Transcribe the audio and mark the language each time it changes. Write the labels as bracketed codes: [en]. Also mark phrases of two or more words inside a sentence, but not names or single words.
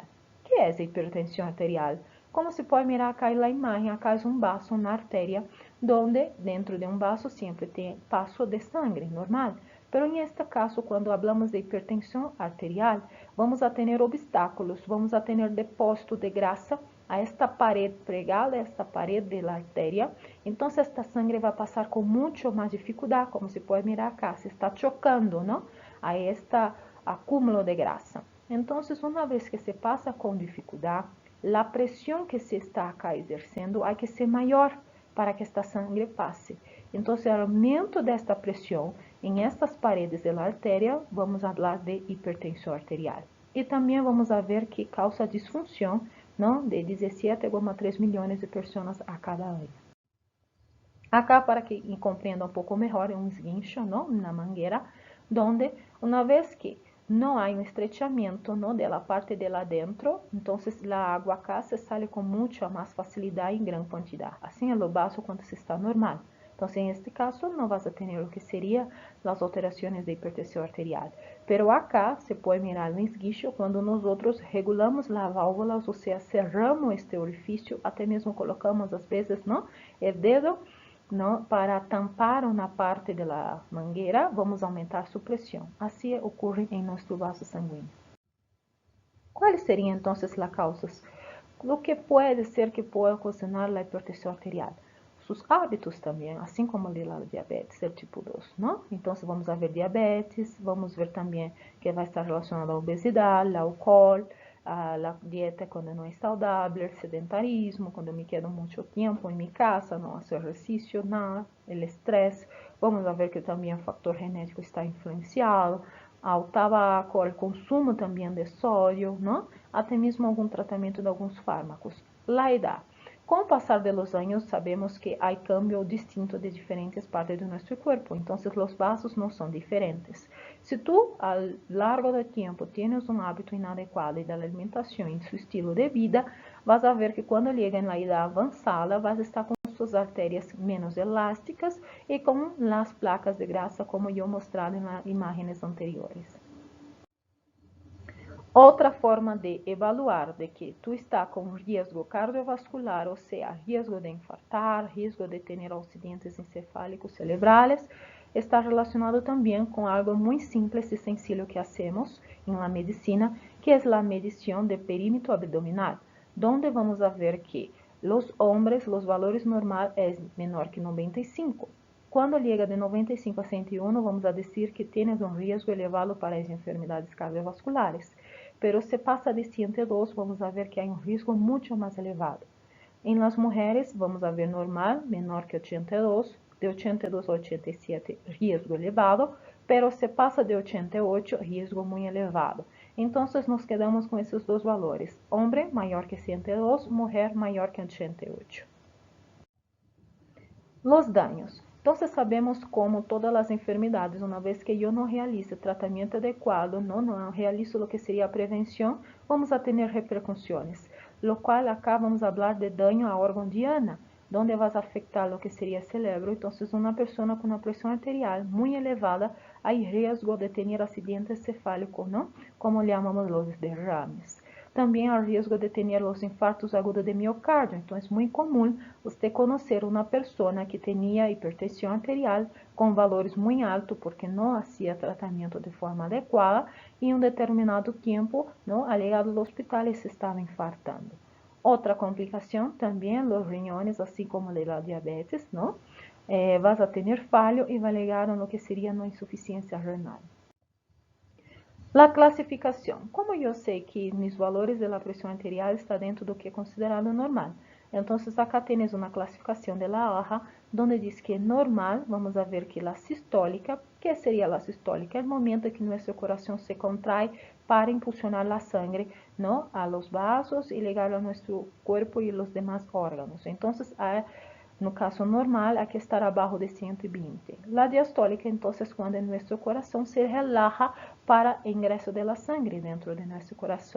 [pt] O que é a hipertensão arterial? Como se pode [es] mirar acá [pt] na imagem, acá é um vaso na artéria, onde dentro de um vaso sempre tem passo de sangue, normal. Pero em este caso, quando falamos de hipertensão arterial, vamos a ter obstáculos, vamos a ter depósito de grasa a esta pared pregada, a esta pared de la artéria. Então, esta sangre vai passar com muito mais dificuldade, como se pode mirar acá, se está chocando, não? [es] A este acúmulo de grasa. [pt] Então, uma vez que se passa com dificuldade, a pressão que se está acá exercendo há que ser maior para que esta sangre passe. Então, o aumento desta pressão em estas paredes da artéria, vamos falar de hipertensão arterial. E também vamos ver que causa disfunção, não, de 17,3 milhões de pessoas a cada ano. Acá, para que compreenda um pouco melhor, é um esguincho, não, na mangueira, onde, uma vez que [es] no hay un estrechamiento, ¿no?, de la parte de adentro, entonces la agua acá se sale con mucha más facilidad y en gran cantidad. Así en lo vaso cuando se está normal. Entonces en este caso no vas a tener lo que serían las alteraciones de hipertensión arterial. Pero acá se puede mirar el esguicho cuando nosotros regulamos la válvula, o sea, cerramos este orificio, [pt] até mesmo colocamos às vezes, [es] ¿no?, el dedo, ¿no?, para tampar una parte de la manguera, vamos a aumentar su presión. Así ocurre en nuestro vaso sanguíneo. ¿Cuáles serían entonces las causas? Lo que puede ser que pueda ocasionar la hipertensión arterial. Sus hábitos también, así como de la diabetes, el tipo 2, ¿no? Entonces vamos a ver diabetes, vamos a ver también que va a estar relacionada a la obesidad, el alcohol, a la dieta cuando no es saudável, el sedentarismo, cuando me quedo mucho tiempo en mi casa, no hacer ejercicio, nada, el estrés. Vamos a ver que también el factor genético está influenciado, [pt] ao tabaco, ao consumo também de sódio, não? Até mesmo algum tratamento de alguns fármacos. [es] La edad. [pt] Com o passar [es] de los años, [pt] sabemos que há cambio distinto de diferentes partes de nosso corpo, então os vasos não são diferentes. Se tu, ao largo do tempo, tienes um hábito inadequado da alimentação e seu estilo de vida, [es] vas a ver [pt] que quando chega na idade avançada, [es] vas a estar [pt] com suas artérias menos elásticas e com as placas de grasa, como eu mostrado em las imagens anteriores. Outra forma de evaluar de que tu está com risco cardiovascular, ou seja, risco de infartar, risco de ter acidentes encefálicos cerebrales, está relacionado também com algo muito simples e [es] sencillo que hacemos [pt] em la medicina, que é a medição de perímetro abdominal, [es] donde vamos a ver que los hombres, los valores [pt] normais é menor que 95. Quando chega de 95 a 101, [es] vamos a decir que tienes [pt] um risco elevado para as enfermidades cardiovasculares. Pero se passa de 102, [es] vamos a ver [pt] que há um risco muito mais elevado. Em las mulheres, [es] vamos a ver [pt] normal, menor que 82, de 82 a 87, risco elevado, pero se passa de 88, risco muito elevado. Então, nos quedamos com esses dois valores. Homem maior que 102, mulher maior que 88. [es] Los daños. Entonces sabemos como todas las enfermedades, una vez que yo no realice tratamiento adecuado, no realizo lo que sería prevención, vamos a tener repercusiones. Lo cual acá vamos a hablar de daño a órgão diana, donde vas a afectar lo que sería el cerebro. Entonces una persona con una presión arterial muy elevada, hay riesgo de tener accidente cefálico, ¿no?, como le llamamos los derrames. [pt] Também há risco de ter os infartos agudos de miocárdio. Então, é muito comum você conhecer uma pessoa que tinha hipertensão arterial com valores muito altos, porque não fazia tratamento de forma adequada e em um determinado tempo, ao chegar ao hospital, se estava infartando. Outra complicação também, os riñones, assim como a diabetes, vas a ter falho e vai chegar a lo que seria uma insuficiência renal. La classificação. Como eu sei que [es] mis valores de la presión arterial [pt] está dentro do que é considerado normal, então [es] acá tienes [pt] uma classificação de la AHA, donde diz que normal, [es] vamos a ver que la sistólica, [pt] que seria la sistólica? É o momento em que nosso coração se contrai para impulsionar [es] la sangre, a los vasos [pt] e llegar a nosso corpo e los demás órgãos. Então, no caso normal, há que estar abaixo de 120. [es] La diastólica, [pt] então, é quando nosso coração [es] se relaja [pt] para ingresso [es] de la sangre [pt] dentro de nosso coração.